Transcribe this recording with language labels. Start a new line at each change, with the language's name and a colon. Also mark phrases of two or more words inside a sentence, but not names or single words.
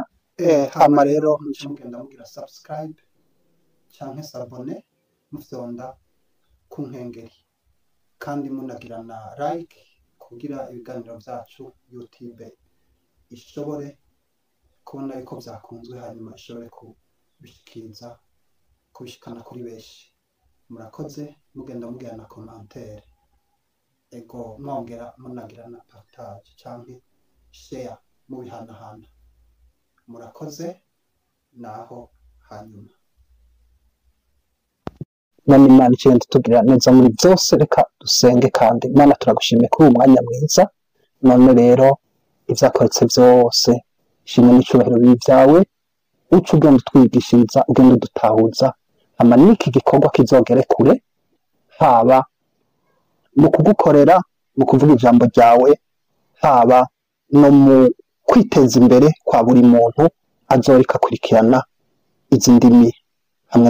Rundi: Hama rero mugenda mugira subscribe cyangwa s'abone, mufyonda ku nkengeri kandi munagira na like kugira ibiganiro byacu YouTube ishobore kubona yuko byakunzwe, hanyuma ishobore kubishikana kuri benshi. Murakoze, mugenda mugira na commentaire, ego mwongera munagira na partage cyangwa share mu bihanahana. murakoze naho hanyuma. none Imana ikigenda itugirira neza muri byose, reka dusenge. kandi Imana turagushimiye kuri uyu mwanya mwiza, none rero ibyakoretse byose ishimwe n'icyubahiro bibyawe, uca ugenda utwigishiriza, ugenda udutahuza, hama n'iki gikorwa kizogere kure, haba mu kugukorera, mu kuvuga ijambo ryawe, haba no mu kwiteza imbere kwa buri muntu azoreka akurikirana izi ndimi hamwe nacu.